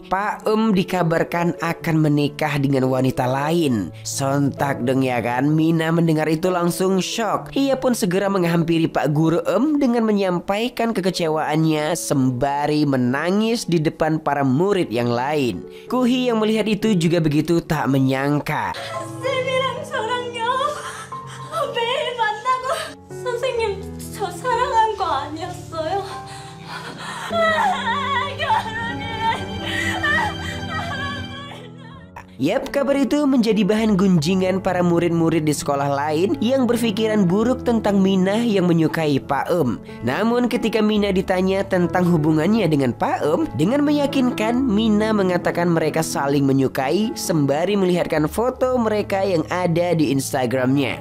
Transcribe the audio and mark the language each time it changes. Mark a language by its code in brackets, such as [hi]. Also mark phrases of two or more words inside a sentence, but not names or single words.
[id] Pak dikabarkan akan menikah dengan wanita lain. Sontak dong ya kan, Mina mendengar itu langsung shock. Ia pun segera menghampiri Pak Guru dengan menyampaikan kekecewaannya sembari menangis di depan para murid yang lain. Kuhi yang melihat itu juga begitu tak menyangka. [ko] 쌤이랑 저랑요 매일 만나고 선생님 저 사랑한 거 아니었어요? [id] Yap, kabar itu menjadi bahan gunjingan para murid-murid di sekolah lain yang berpikiran buruk tentang Mina yang menyukai Pak Namun ketika Mina ditanya tentang hubungannya dengan Pak dengan meyakinkan Mina mengatakan mereka saling menyukai sembari melihatkan foto mereka yang ada di Instagramnya.